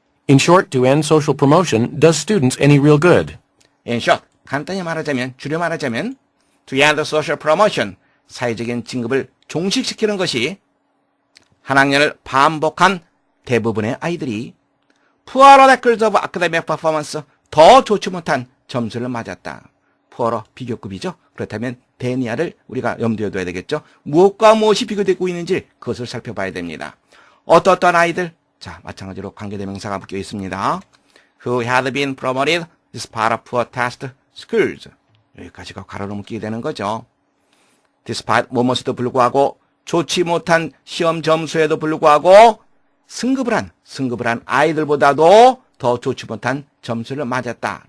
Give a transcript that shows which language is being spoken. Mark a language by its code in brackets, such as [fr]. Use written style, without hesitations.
[en] In short, to end social promotion does students any real good. In short, [ko] 간단히 말하자면, 줄여 말하자면, [en] to end social promotion, [ko] 사회적인 진급을 종식시키는 것이 한 학년을 반복한 대부분의 아이들이 [en] poorer records of academic performance, [ko] 더 좋지 못한 점수를 맞았다. poorer, 비교급이죠. 그렇다면 than이야를 우리가 염두에 둬야 되겠죠. 무엇과 무엇이 비교되고 있는지 그것을 살펴봐야 됩니다. 어떤 아이들? 자, 마찬가지로 관계대명사가 묶여 있습니다. [en] Who had been promoted as part of poor test scores. [ko] 여기까지가 괄호로 묶이게 되는 거죠. Despite 뭐뭐에도 불구하고 좋지 못한 시험 점수에도 불구하고 승급을 한 아이들보다도 더 좋지 못한 점수를 맞았다.